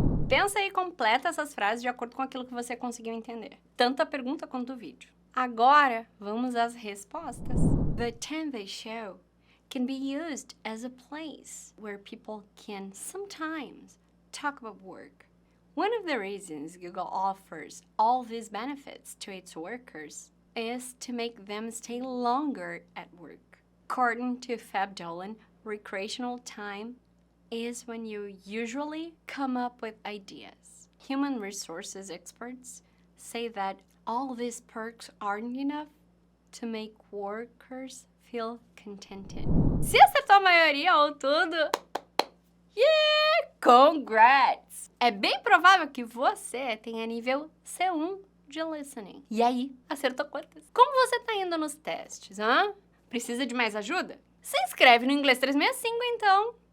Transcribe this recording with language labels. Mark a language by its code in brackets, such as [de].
[pt] Pensa aí e completa essas frases de acordo com aquilo que você conseguiu entender. Tanto a pergunta quanto o vídeo. Agora, vamos às respostas. [en] The 10 they show can be used as a place where people can sometimes talk about work. One of the reasons Google offers all these benefits to its workers is to make them stay longer at work. According to Fab Dolan, recreational time is when you usually come up with ideas. Human resources experts say that all these perks aren't enough to make workers feel contented. [pt] Se acertou a maioria ou tudo, yeah! Congrats! É bem provável que você tenha nível C1 de listening. E aí, acertou quantas? Como você tá indo nos testes, hã? Precisa de mais ajuda? Se inscreve no Inglês 365, então.